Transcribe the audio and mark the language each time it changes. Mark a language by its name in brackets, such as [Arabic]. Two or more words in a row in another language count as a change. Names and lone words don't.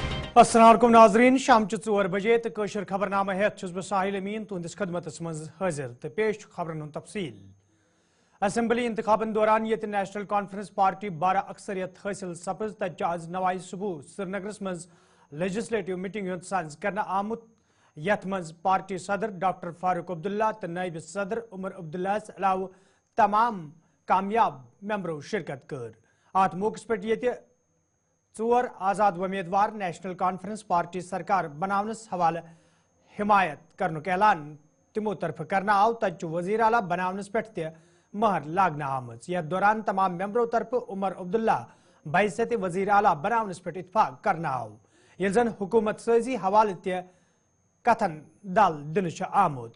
[Kashmiri] अस्सलाम वालेकुम नाज़रीन शाम 4 बजे तो कशर खबरनामा हेत छुस बह साहिल अमीन तुंदिस खदमतस मज हाजिर तो पेश खबरन हुंद तफसील। असेंबली इंतखाबन दौरान ये नेशनल कॉन्फ्रेंस पार्टी 12 अक्सरियत हासिल सपज तज आज नवाई सुबह श्रीनगरस मज [English] legislative meeting [Kashmiri] हुंद साज करना आमुत यथ मज पार्टी सदर डॉक्टर फारूक अब्दुल्ला तो नायब सदर उमर अब्दुल्ला अलाव तमाम कामयाब मेंबरों शिरकत कर। अत मौके पे ये 4 आज़ाद उम्मीदवार नेशनल कॉन्फ्रेंस पार्टी सरकार बनावनस हवाले हिमायत करनुक ऐलान तिमो तरफ करना आव तज वजीर आला बनावनस पे महर लागना आमज। यह दौरान तमाम मेंबरों तरफ उमर अब्दुल्ला बैसत वजीर आला बनावनस पे इतफाक करना आव ये जन हुकूमत साजी हवाले ते कथन दल दिन आमुद।